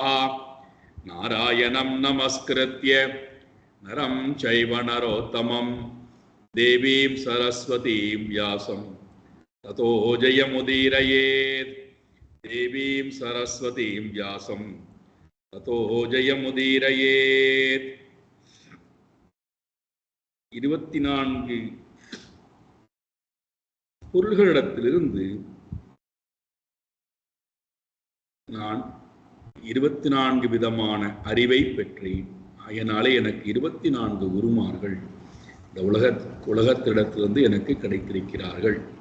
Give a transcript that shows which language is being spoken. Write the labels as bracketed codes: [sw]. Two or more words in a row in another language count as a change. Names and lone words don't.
[sa] नारायणं नमस्कृत्य नरं चैव नरोत्तमं देवीं सरस्वतीं व्यासं ततो जयमुदीरयेत्. देवीं सरस्वतीं व्यासं ततो जयमुदीरयेत्. [ta] 24 பொருள்களிடத்திலிருந்து நான் 24 விதமான அறிவை பெற்றேன். அதனாலே எனக்கு 24 குருமார்கள் இந்த உலகத்திடத்திலிருந்து எனக்கு கிடைத்திருக்கிறார்கள்.